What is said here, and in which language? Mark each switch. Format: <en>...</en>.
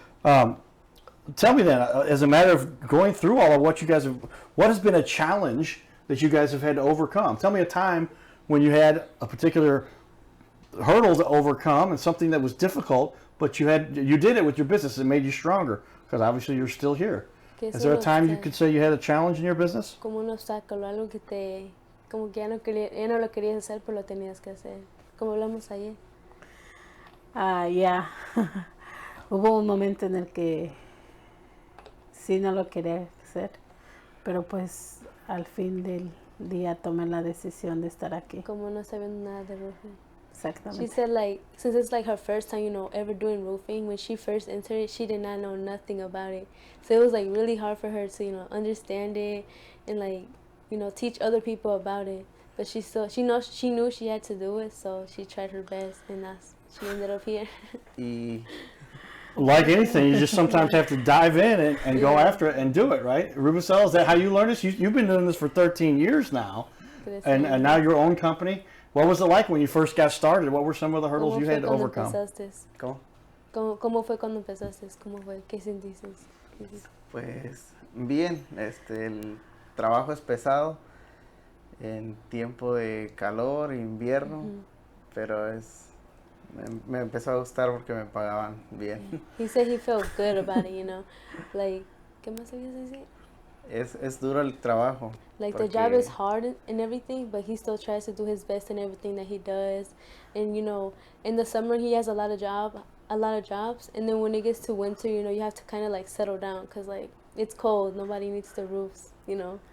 <en>Tell me then, as a matter of going through all of what you guys have, what has been a challenge that you guys have had to overcome? Tell me a time when you had a particular hurdle to overcome and something that was difficult, but you did it with your business and made you stronger, because obviously you're still here. Is there a time you could say you had a challenge in your business?</en> <es>Como un obstáculo, algo que como que ya no lo querías hacer, pero lo tenías que hacer. Como hablamos ayer. Ya. Hubo un momento en el que sí no lo quería hacer, pero pues al fin del día tomé la decisión de estar aquí. Como no sabiendo nada de roofing. Exactamente.</es> <en>She said like, since it's like her first time, you know, ever doing roofing, when she first entered it, she did not know nothing about it. So it was like really hard for her to, you know, understand it and like, you know, teach other people about it. But she knew she had to do it, so she tried her best, and she ended up here.</en> <es>Y</es> <en>Like anything, you just sometimes have to dive in and go after it and do it, right? Rubicel, is that how you learned this? You've been doing this for 13 years now, and now your own company. What was it like when you first got started? What were some of the hurdles you had to overcome?</en> <es>¿cómo? ¿Cómo fue cuando empezaste? ¿Cómo fue? ¿Qué sentiste? Pues bien, el trabajo es pesado en tiempo de calor, invierno, pero me empezó a gustar porque me pagaban bien.</es> <en>He said he felt good about it, you know, like,</en> <es>¿qué más habías decir? Es duro el trabajo.</es> <en>Like the job is hard and everything, but he still tries to do his best in everything that he does. And you know, in the summer he has a lot of jobs, and then when it gets to winter, you know, you have to kind of like settle down because like it's cold. Nobody needs the roofs, you know.</en>